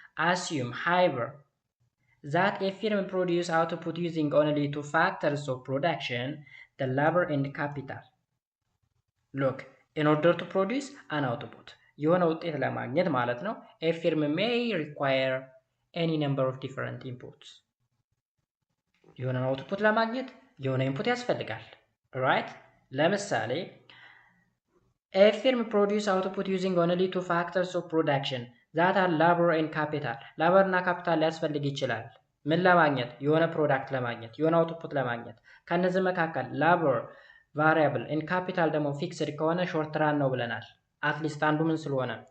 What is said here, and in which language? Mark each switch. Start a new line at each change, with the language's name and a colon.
English: Assume, however, that a firm produces output using only two factors of production, the labor and capital. Look, in order to produce an output,
Amharic: የሆነ ውጤት ለማግኘት ማለት ነው
English: a firm may require any number of different inputs.
Amharic: የሆነ አውትፑት ለማግኘት የሆነ ኢንፑት ያስፈልጋል። right?
English: ለምሳሌ a firm produce output using only two factors of production that are labor and capital.
Amharic: labor እና capital ሊያስፈልግ ይችላል። ምን ለማግኘት? የሆነ ፕሮዳክት ለማግኘት፣ የሆነ አውትፑት ለማግኘት። ከነዚህ መካከል labor variable and capital ደግሞ fixed ከሆነ short run ነው ብለናል። አትሊስት አንዱ ምን ስለሆነ?